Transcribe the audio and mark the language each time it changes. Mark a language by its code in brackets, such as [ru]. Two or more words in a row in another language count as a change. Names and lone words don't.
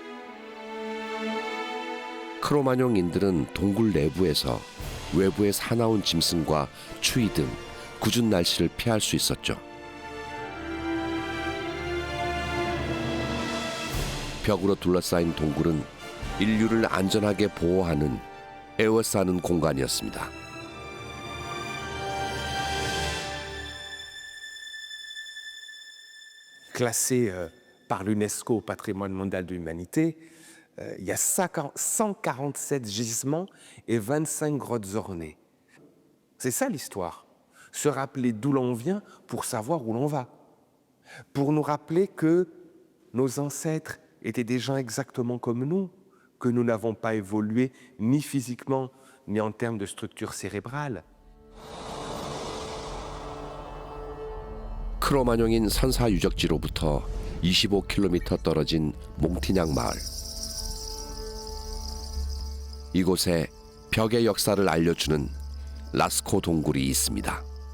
[ko] 크로마뇽인들은 동굴 내부에서 외부의 사나운 짐승과 추위 등 궂은 날씨를 피할 수 있었죠. 벽으로 둘러싸인 동굴은 인류를 안전하게 보호하는 에워싸는 공간이었습니다. [fr] Classé par l'UNESCO au patrimoine mondial de l'humanité, il y a 147 gisements et 25 grottes ornées. C'est ça l'histoire. Se rappeler d'où l'on vient pour savoir où l'on va. Pour nous rappeler que nos ancêtres étaient des gens exactement comme nous, que nous n'avons pas évolué ni physiquement ni en termes de structure cérébrale. [ko] 크로마뇽인 선사 유적지로부터 25km 떨어진 몽티냥 마을. 이곳에 벽의 역사를 알려주는 라스코 동굴이 있습니다.